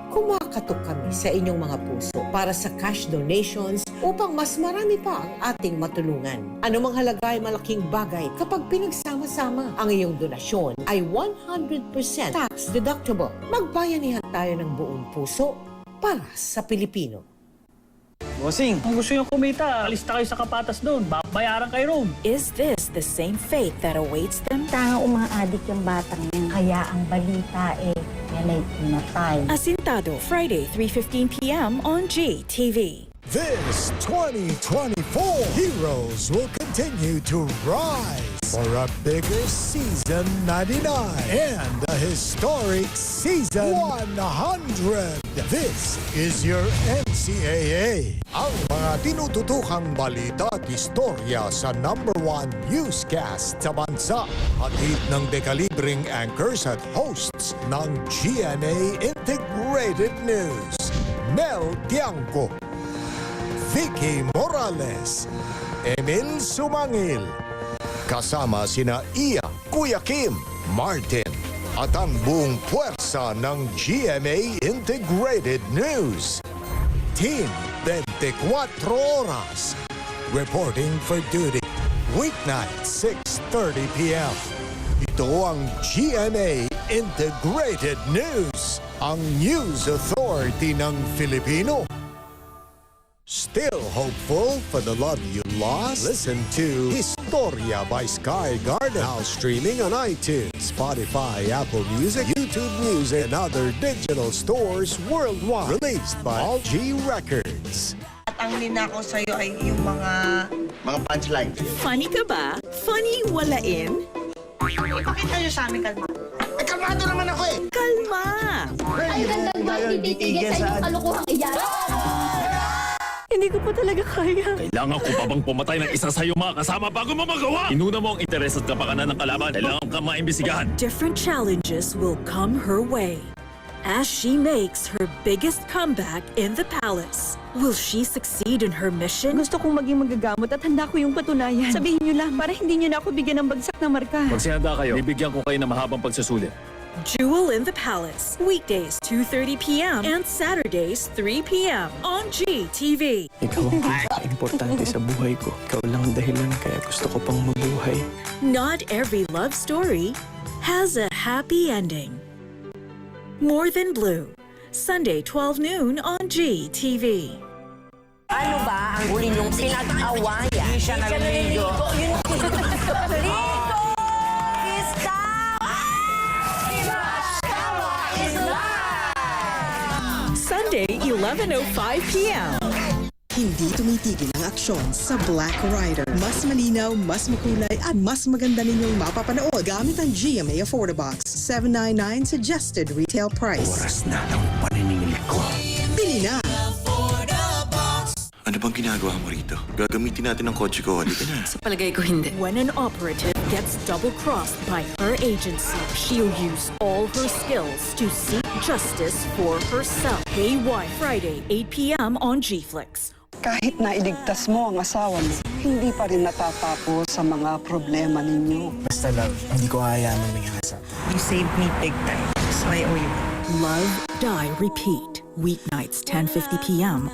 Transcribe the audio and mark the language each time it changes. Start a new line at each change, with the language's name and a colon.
Filipino: Kumakatok kami sa inyong mga puso para sa cash donations upang mas marami pa ang ating matulungan. Anumang halaga ay malaking bagay kapag pinagsama-sama. Ang iyong donasyon ay 100% tax deductible. Magbayanihan tayo ng buong puso para sa Pilipino. Bossing, kung gusto nyo kumita, alista kayo sa Kapatas doon. Bayaran kayo roon.
English: Is this the same fate that awaits them?
Filipino: Tanga umaadik yung batang yan. Kaya ang balita yan ay pinatay.
English: Asintado, Friday, 3:15 p.m. on GTV. This 2024, heroes will continue to rise for a bigger season 99 and a historic season 100. This is your NCAA.
Filipino: Ang mga tinututukang balita at istorya sa #1 newscast sa bansa. Hatid ng dekalibreng anchors at hosts ng GMA Integrated News. Mel Tiangco, Vicky Morales, Emil Sumangil. Kasama sina Iya, Kuya Kim, Martin, at ang buong puwersa ng GMA Integrated News.
English: Team 24 Oras. Reporting for duty. Weeknight, 6:30 p.m.
Filipino: Ito ang GMA Integrated News. Ang News Authority ng Filipino.
English: Still hopeful for the love you lost? Listen to Historia by Sky Garden. Now streaming on iTunes, Spotify, Apple Music, YouTube Music, and other digital stores worldwide. Released by All G Records.
Filipino: At ang ninako sa'yo ay yung mga punchline. Funny ka ba? Funny walain? ipakita nyo sa amin, kalma. Kalmado naman ako eh! Kalma! Ay, gandang doon, titigil sa inyong kalukuhang iyan. Hindi ko pa talaga kaya. Kailangan ko pa bang pumatay ng isa sa iyong mga kasama bago mo magawa? Inuna mo ang interes at kapakanan ng kalaban. Kailangan ka maimbisigahan.
English: Different challenges will come her way as she makes her biggest comeback in the palace. Will she succeed in her mission?
Filipino: Gusto kong maging magagamot at handa ko yung patunayan. Sabihin nyo lang para hindi nyo na ako bigyan ng bagsak na marka. Magsihanda kayo. Bibigyan ko kayo ng mahabang pagsusulit.
English: Jewel in the Palace, weekdays 2:30 p.m. and Saturdays 3 p.m. on GTV.
Filipino: Ikaw ang pinaka-importante sa buhay ko. Ikaw lang ang dahilan kaya gusto ko pang mabuhay.
English: Not every love story has a happy ending. More Than Blue, Sunday 12 noon on GTV.
Filipino: Ano ba ang huli niyong pinag-awayan? Hindi siya naliligo. Ligo! Isa!
English: Sunday, 11:05 p.m.
Filipino: Hindi tumitigil ang aksyon sa Black Rider. Mas malinaw, mas makulay at mas maganda ninyong mapapanood gamit ang GMA Affordabox.
English: $799 suggested retail price.
Filipino: Oras na ng paniningil ko. Bili na! Ano bang ginagawa mo rito? Gagamitin natin ang kotse ko. Halika na. Sa palagay ko hindi.
English: When an operative gets double-crossed by her agency, she'll use all her skills to seek justice for herself. Haywire, Friday, 8 p.m. on G-Flix.
Filipino: Kahit na iligtas mo ang asawa mo, hindi pa rin natatapos sa mga problema ninyo. Basta love, hindi ko hayaan mangyari sa atin.
English: You saved me big time. So I owe you. Love, Die, Repeat. Weeknights, 10:50 p.m.